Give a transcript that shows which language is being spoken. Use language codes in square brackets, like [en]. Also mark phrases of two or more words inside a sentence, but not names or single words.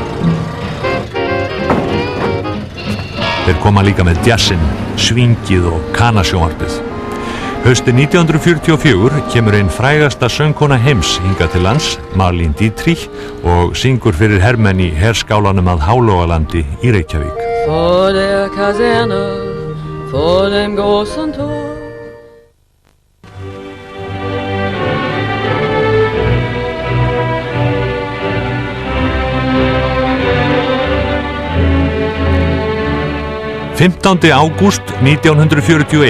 [is] Þeir koma líka með djassinn, svingið og kanasjónvarpið. Haustið 1944 kemur einn frægasta söngkona heims hingað til lands, Marlene Dietrich, og syngur fyrir hermenn í herskálanum að Hálógalandi í Reykjavík. [de] Vor der Kaserne, vor dem großen Tor. [is] Fimmtándi ágúst 1941.